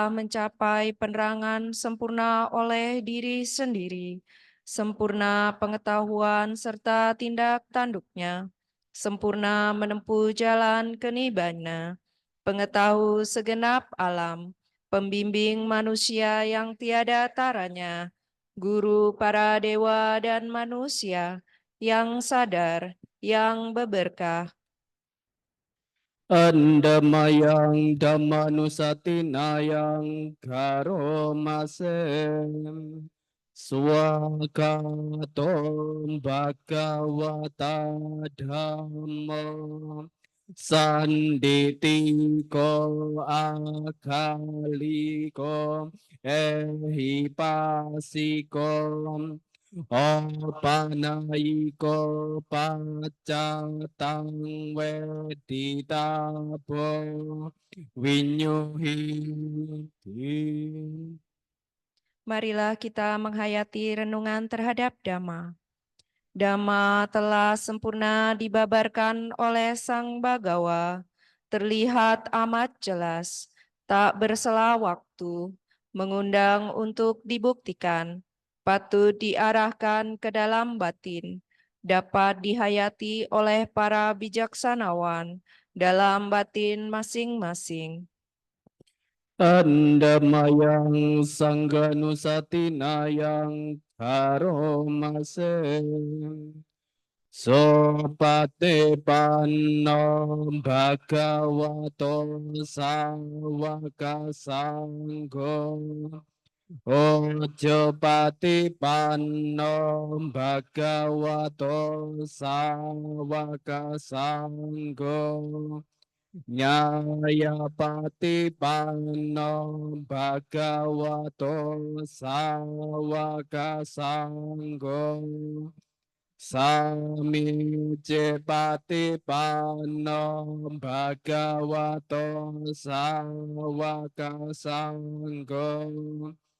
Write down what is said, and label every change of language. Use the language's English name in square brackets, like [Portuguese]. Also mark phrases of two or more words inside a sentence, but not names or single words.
[Indonesian] mencapai penerangan sempurna oleh diri sendiri, sempurna pengetahuan serta tindak tanduknya, sempurna menempuh jalan ke Nibbana, pengetahu segenap alam, pembimbing manusia yang tiada taranya, guru para dewa dan manusia, yang sadar, yang berberkah. [Pali] Andamayang Dhammanusatinayang Karomasem Swakatom Bhagavata Dhamma Sanditiko Akaliko Ehipasiko Panayiko pacatang weditabo winyuhiti. [Indonesian] Marilah kita menghayati renungan terhadap Dhamma. Dhamma telah sempurna dibabarkan oleh Sang Bagawa, terlihat amat jelas, tak bersela waktu, mengundang untuk dibuktikan, patut diarahkan ke dalam batin, dapat dihayati oleh para bijaksanawan dalam batin masing-masing. [Pali] Andamayang Sangganusatinayang Karomasem Sopate panno bhagavato sawaka sanggo Ojo pati panno bhagavato sawaka sanggo Nyaya pati panno bhagavato sawaka sanggo Sami pati panno bhagavato sawaka sanggo